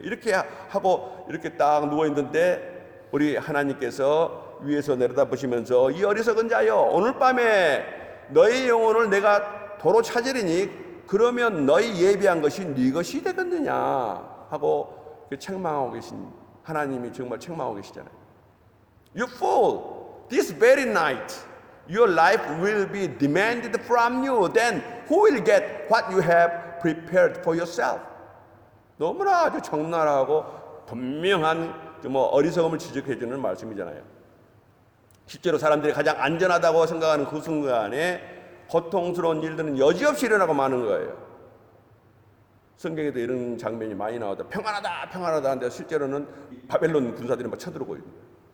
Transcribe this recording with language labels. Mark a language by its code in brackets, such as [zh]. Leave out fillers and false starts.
[ko] 이렇게 하고 이렇게 딱 누워 있는데 우리 하나님께서 위에서 내려다보시면서 이 어리석은 자여, 오늘 밤에 너희 영혼을 내가 도로 찾으리니 그러면 너희 예비한 것이 네 것이 되겠느냐 하고 책망하고 계신 하나님이 정말 책망하고 계시잖아요. [en] You fool, this very night your life will be demanded from you. Then who will get what you have prepared for yourself? [ko] 너무나 아주 적나라하고 분명한 어리석음을 지적해 주는 말씀이잖아요. 실제로 사람들이 가장 안전하다고 생각하는 그 순간에 고통스러운 일들은 여지없이 일어나고 마는 거예요. 성경에도 이런 장면이 많이 나오다. 평안하다 평안하다 하는데 실제로는 바벨론 군사들이 막 쳐들어오고 있는 거예요.